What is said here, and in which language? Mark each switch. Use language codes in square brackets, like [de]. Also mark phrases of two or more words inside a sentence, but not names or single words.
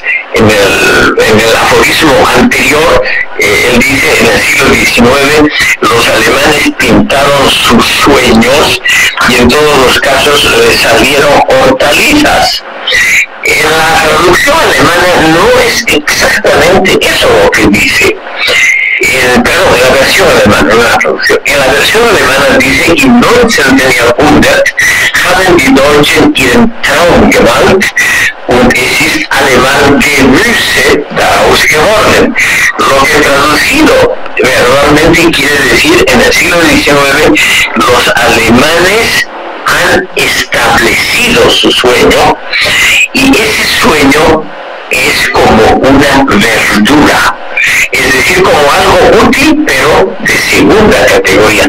[es] En el aforismo anterior, él dice, en el siglo XIX, los alemanes pintaron sus sueños y en todos los casos les salieron hortalizas. En la traducción alemana no es exactamente eso lo que dice. En la versión alemana, no en la traducción. En la versión alemana dice, [de] im 19. Jahrhundert haben die Deutschen ihren Traum gewalt und es ist allemal Gemüse daraus geworden. [es] Lo que traducido verbalmente quiere decir, en el siglo XIX, los alemanes han establecido su sueño y ese sueño es como una verdura, es decir, como algo útil pero de segunda categoría.